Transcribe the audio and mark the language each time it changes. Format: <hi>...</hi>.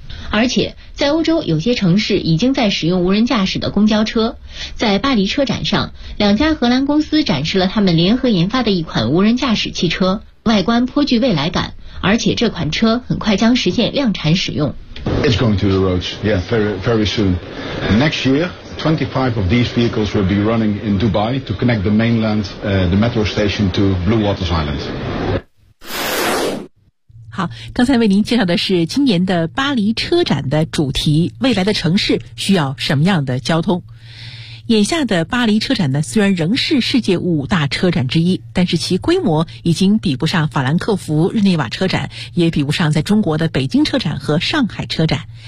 <zh>而且在欧洲有些城市已经在使用无人驾驶的公交车。在巴黎车展上，两家荷兰公司展示了他们联合研发的一款无人驾驶汽车，外观颇具未来感，而且这款车很快将实现量产使用。</zh> <en>It's going through the roads. Yeah, very soon. Next year 25 of these vehicles will be running in Dubai to connect the mainland, the metro station to Blue Waters Island.</en> <zh>好，刚才为您介绍的是今年的巴黎车展的主题，未来的城市需要什么样的交通。眼下的巴黎车展呢，虽然仍是世界五大车展之一，但是其规模已经比不上法兰克福、日内瓦车展，也比不上在中国的北京车展和上海车展。</zh>